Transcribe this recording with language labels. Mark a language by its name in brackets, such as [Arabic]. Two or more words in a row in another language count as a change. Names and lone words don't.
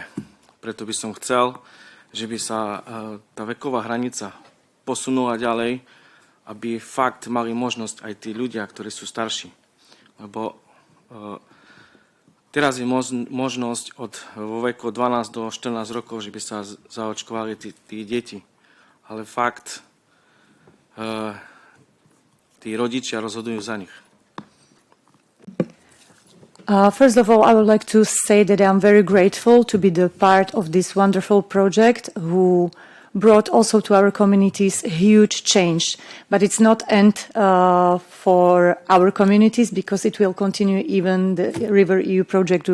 [Slovak] Preto by som chcel, že by sa tá veková hranica posunula ďalej, aby fakt mali možnosť aj tí ľudia, ktorí sú starší. Lebo teraz je možnosť vo veku 12 do 14 rokov, že by sa zaočkovali tí deti. Ale fakt, tí rodičia rozhodujú za nich. [English] First of all, I would like to say that I'm very grateful to be the part of this wonderful project who brought also to our communities a huge change. But it's not end for our communities, because it will continue even the River EU project.